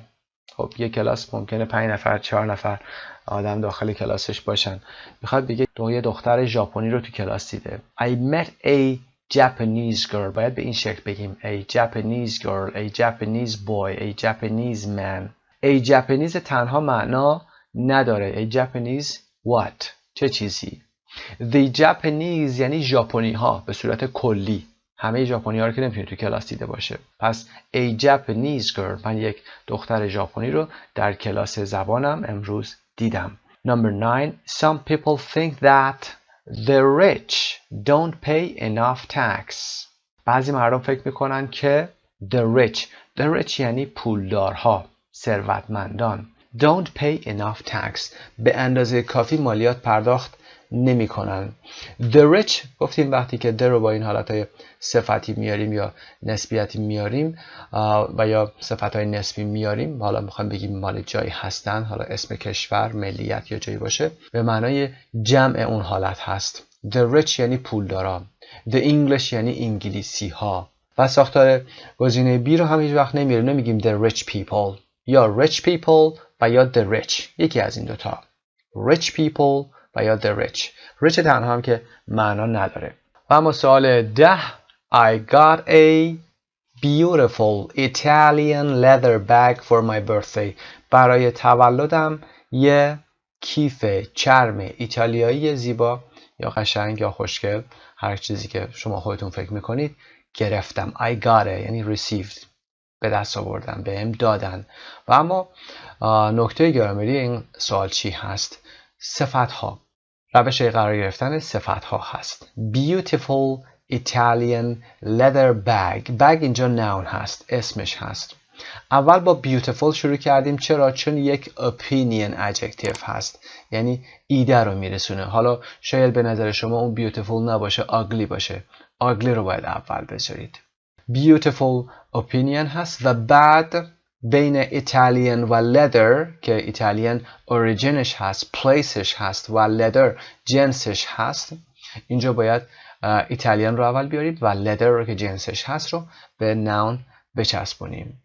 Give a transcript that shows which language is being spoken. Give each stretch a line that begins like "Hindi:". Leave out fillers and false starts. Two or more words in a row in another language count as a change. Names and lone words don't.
Persian: خب یک کلاس ممکنه 5 نفر 4 نفر آدم داخل کلاسش باشن. میخواد بگه یه دختر ژاپنی رو تو کلاس دیده.
English: I met a Japanese girl.
Persian: باید به این شکل بگیم
English: a Japanese girl, a Japanese boy, a Japanese man. a Japanese
Persian: تنها معنا نداره.
English: a Japanese what؟
Persian: چه چیزی؟
English: The Japanese
Persian: یعنی ژاپنی ها به صورت کلی. همه ژاپنی ها رو که نمیتونه تو کلاس دیده باشه.
English: پس a Japanese girl.
Persian: من یک دختر ژاپنی رو در کلاس زبانم امروز دیدم.
English: Number 9. Some people think that the rich don't pay enough tax.
Persian: بعضی مردم فکر میکنن که
English: the rich
Persian: یعنی پولدارها، ثروتمندان.
English: Don't pay enough tax.
Persian: به اندازه کافی مالیات پرداخت نمی کنن.
English: The rich
Persian: گفتیم وقتی که the رو با این حالتهای صفتی میاریم یا نسبیتی میاریم و یا صفتهای نسبی میاریم، حالا میخوایم بگیم مال جایی هستن، حالا اسم کشور، ملیت یا جایی باشه، به معنای جمع اون حالت هست.
English: The rich
Persian: یعنی پولدارا.
English: The English
Persian: یعنی انگلیسی ها. و ساختار گزینه B رو هم هیچ وقت نمیاریم، نمیگیم
English: the rich people
Persian: یا
English: rich people
Persian: و یا
English: the rich.
Persian: یکی از این دوتا.
English: Rich people
Persian: و یا
English: the rich.
Persian: rich تنها هم که معنا نداره. و اما سوال 10.
English: I got a beautiful Italian leather bag for my birthday.
Persian: برای تولدم یه کیف چرم ایتالیایی زیبا یا قشنگ یا خوشگل، هر چیزی که شما خودتون فکر میکنید، گرفتم.
English: I got it
Persian: یعنی received. به دست آوردن، بهم دادن. و اما نکته گرامری این سوال چی هست؟ صفتها. روش قرار گرفتن صفتها هست.
English: Beautiful Italian leather bag.
Persian: bag اینجا noun هست، اسمش هست. اول با beautiful شروع کردیم. چرا؟ چون یک
English: opinion adjective
Persian: هست، یعنی ایده رو میرسونه. حالا شاید به نظر شما اون beautiful نباشه، ugly باشه. ugly رو باید اول بذارید.
English: beautiful opinion
Persian: هست و بعد بین ایتالیان و leather که ایتالیان اوریجینش هست، پلیسش هست و leather جنسش هست، اینجا باید ایتالیان رو اول بیارید و leather رو که جنسش هست رو به noun بچسبونیم.